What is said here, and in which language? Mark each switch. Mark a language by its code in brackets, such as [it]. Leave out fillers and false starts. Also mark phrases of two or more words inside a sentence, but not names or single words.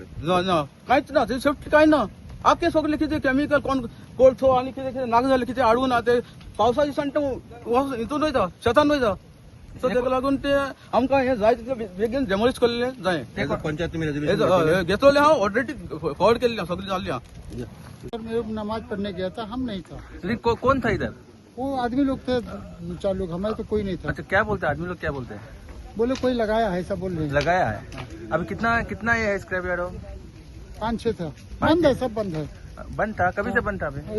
[kok] ना कांयच ना ते सेफ्टी काय ना आख्खे सगळे कितें केमिकल कोळसो आनी कितें कितें नाक जालें कितें हाडून ते पावसा दिसान ते हितून वयता शेतान वयता सो तेका लागून ते आमकां हे जाय तितलें बेगीन डेमोलिश केल्लें जाय पंचायत तुम्ही रेजोल्यूशन घेतलेलें हांव [en] already forward [kok] केल्लें सगळी जाल्ली आहा [hi] सर मैं नमाज पढ़ने गया था, हम नहीं था। लेकिन कौन था इधर? वो आदमी लोग थे 4 लोग, हमारे तो कोई नहीं था। अच्छा, क्या बोलते हैं आदमी लोग, क्या बोलते हैं? बोले कोई लगाया है, ऐसा बोल रहे हैं। लगाया है। अभी कितना ये है [en] scrap yard? [hi] 5-6 था, बंद है, सब बंद है। बंद था? कभी से बंद था? अभी